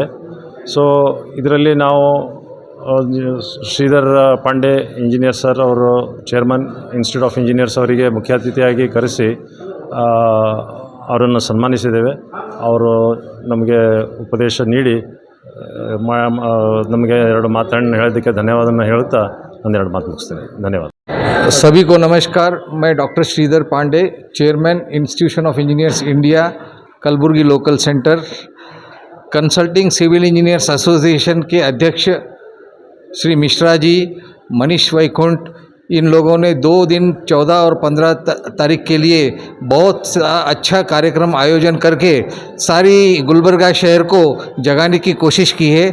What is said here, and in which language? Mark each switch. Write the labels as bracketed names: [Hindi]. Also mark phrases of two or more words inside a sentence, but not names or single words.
[Kannada] ಸೊ ಇದರಲ್ಲಿ ನಾವು ಶ್ರೀಧರ್ ಪಾಂಡೆ ಇಂಜಿನಿಯರ್ ಸರ್ ಅವರು ಚೇರ್ಮನ್ ಇನ್ಸ್ಟಿಟ್ಯೂಟ್ ಆಫ್ ಇಂಜಿನಿಯರ್ಸ್ ಅವರಿಗೆ ಮುಖ್ಯ ಅತಿಥಿಯಾಗಿ ಕರೆಸಿ ಅವರನ್ನು ಸನ್ಮಾನಿಸಿದ್ದೇವೆ. ಅವರು ನಮಗೆ ಉಪದೇಶ ನೀಡಿ ನಮಗೆ 2 ಮಾತನ್ನು ಹೇಳೋದಕ್ಕೆ ಧನ್ಯವಾದವನ್ನು ಹೇಳುತ್ತಾ ನಾನು 2 ಮಾತು ಮುಗಿಸ್ತೇನೆ. ಧನ್ಯವಾದ. [Hindi] सभी को नमस्कार. मैं डॉक्टर श्रीधर पांडे, चेयरमैन इंस्टीट्यूशन ऑफ इंजीनियर्स इंडिया, कलबुर्गी लोकल सेंटर, कंसल्टिंग सिविल इंजीनियर्स एसोसिएशन के अध्यक्ष श्री मिश्रा जी, मनीष वैकुंठ, इन लोगों ने 2 दिन 14 और 15 तारीख के लिए बहुत अच्छा कार्यक्रम आयोजन करके सारी गुलबर्गा शहर को जगाने की कोशिश की है.